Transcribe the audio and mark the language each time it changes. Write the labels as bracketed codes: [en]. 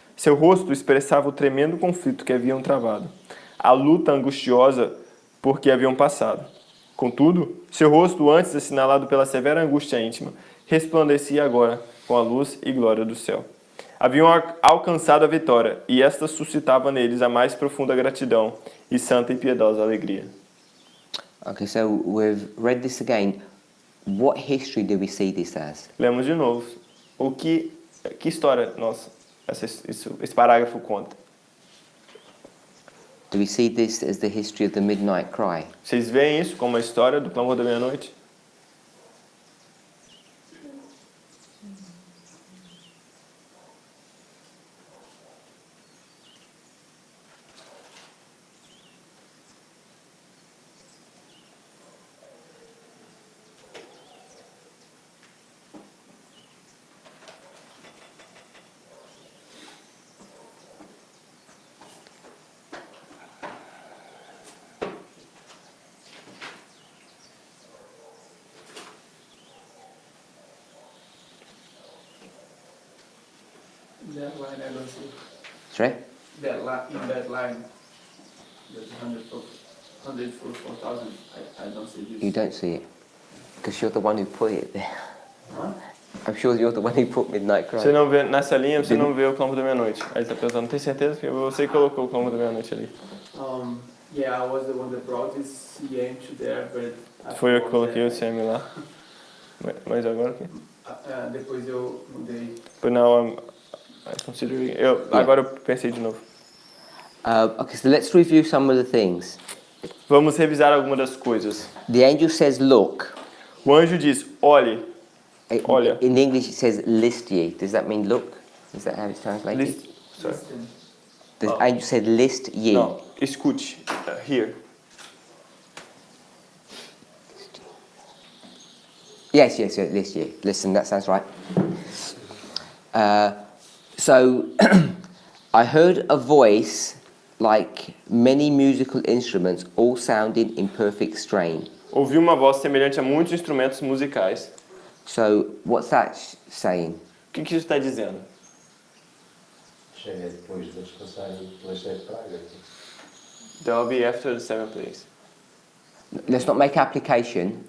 [pt] Seu rosto expressava o tremendo conflito que haviam travado, a luta angustiosa por que haviam passado. Contudo, seu rosto, antes assinalado pela severa angústia íntima, resplandecia agora com a luz e glória do céu. Haviam alcançado a vitória, e esta suscitava neles a mais profunda gratidão e santa e piedosa alegria. [en] Okay, so we've read this again. What history do we see this as? [pt] Lemos de novo. Que história esse parágrafo conta? [en] Do we see this as the history of the midnight cry? [pt] Vocês veem isso como a história do clamor da meia-noite? [en] That line I don't see. Sorry? In that line, there's 144,000. I don't see this. You don't see it. Because you're the one who put it there. Huh? I'm sure you're the one who put midnight cry. [pt] Você não vê, nessa linha você não vê o clamor da meia-noite. Aí ele está perguntando, tem certeza que você colocou o clamor da meia-noite ali? [en] Yeah, I was the one that brought this CM to there, but I [pt] Foi eu que [en] forgot [pt] coloquei o [en] that. [pt] CM lá. Mas agora o quê? Depois eu mudei. [en] But now I consider it. [pt] Agora eu pensei de novo. [en] Okay, so let's review some of the things. [pt] Vamos revisar algumas das coisas. [en] The angel says, look. [pt] O anjo diz, olhe. Olha. [en] In English it says, list ye. Does that mean look? Is that how it's translated? List. Sorry. Listen. The angel said, list ye. [pt] Não, escute. [en] Here. Yes, list ye. Listen, that sounds right. So I heard a voice like many musical instruments, all sounding in perfect strain. [pt] Ouvi uma voz semelhante a muitos instrumentos musicais. [en] So, what's that saying? [pt] O que isso está dizendo? Chega depois de descansarem pelas 7 pragas. [en] They'll be after the 7 plagues. Let's not make application.